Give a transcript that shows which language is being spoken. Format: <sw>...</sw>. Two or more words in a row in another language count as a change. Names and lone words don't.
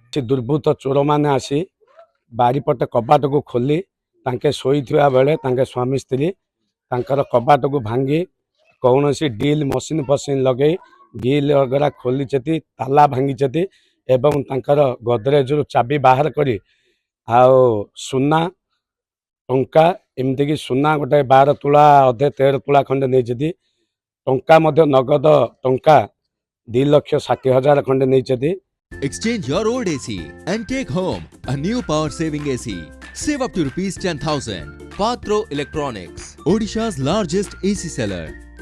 <or>ସେ ଦୁର୍ବୃତ୍ତ ଚୋରମାନେ ଆସି ବାରିପଟେ କବାଟକୁ ଖୋଲି ତାଙ୍କେ ଶୋଇଥିବା ବେଳେ ତାଙ୍କେ ସ୍ୱାମୀ ସ୍ତ୍ରୀ ତାଙ୍କର କବାଟକୁ ଭାଙ୍ଗି କୌଣସି ଡିଲ୍ ମସିନ୍ ଫସିନ୍ ଲଗେଇ ଡିଲ୍ वगैरह ଖୋଲିଛନ୍ତି, ତାଲା ଭାଙ୍ଗିଛନ୍ତି ଏବଂ ତାଙ୍କର ଗୋଦରେଜରୁ ଚାବି ବାହାର କରି ଆଉ ସୁନା ଟଙ୍କା ଏମିତିକି ସୁନା ଗୋଟେ 12 ତୁଳା ଅଧେ 13 ତୁଳା ଖଣ୍ଡେ ନେଇଛନ୍ତି। ଟଙ୍କା ମଧ୍ୟ ନଗଦ ଟଙ୍କା 2,60,000 ଖଣ୍ଡେ ନେଇଛନ୍ତି।</or> <en>Exchange your old AC and take home a new power saving AC. Save up to rupees 10,000. Patro Electronics, Odisha's largest AC seller.</en>